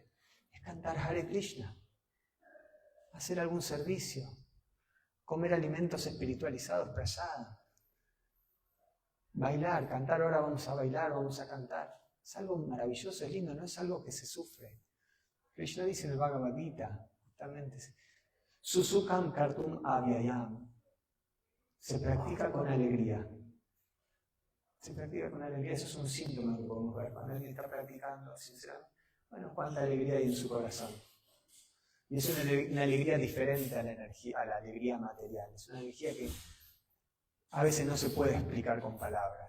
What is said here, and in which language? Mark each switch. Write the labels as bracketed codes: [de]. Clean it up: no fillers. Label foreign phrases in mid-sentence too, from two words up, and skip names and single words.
[es] Es cantar Hare Krishna, hacer algún servicio, comer alimentos espiritualizados, prasada, bailar, cantar, ahora vamos a bailar, vamos a cantar. Es algo maravilloso, es lindo, no es algo que se sufre. Krishna dice en el Bhagavad Gita, justamente, [sa] सुसुखं कर्तुम् अव्ययम्. [es] Se practica con alegría. Se practica con alegría, eso es un síntoma que podemos ver. Cuando alguien está practicando, sinceramente, bueno, cuánta alegría hay en su corazón. Y es una alegría diferente a la alegría material. Es una alegría que a veces no se puede explicar con palabras.